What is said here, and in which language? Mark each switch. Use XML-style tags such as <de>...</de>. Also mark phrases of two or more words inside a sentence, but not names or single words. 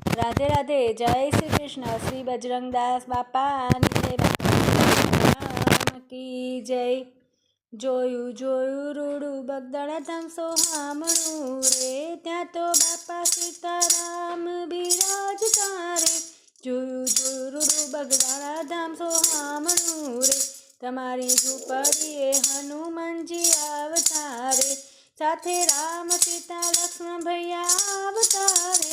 <hi>राधे राधे। जय श्री कृष्ण।</hi> <gu>શ્રી બજરંગદાસ બાપાની જય।</gu> <hi>राम की जय।</hi> <gu>જોયું જોયું રૂડું બગદાણા સોહામણું રે, ત્યાં તો બાપા સીતારામ બિરાજતા રે. જોયું જોયું રૂડું બગદાણા ધામ સોહામણું રે, તમારી ઝૂંપડીએ હનુમાનજી આવતા રે, સાથે રામ સીતા લક્ષ્મણ ભૈયા આવતા રે.</gu>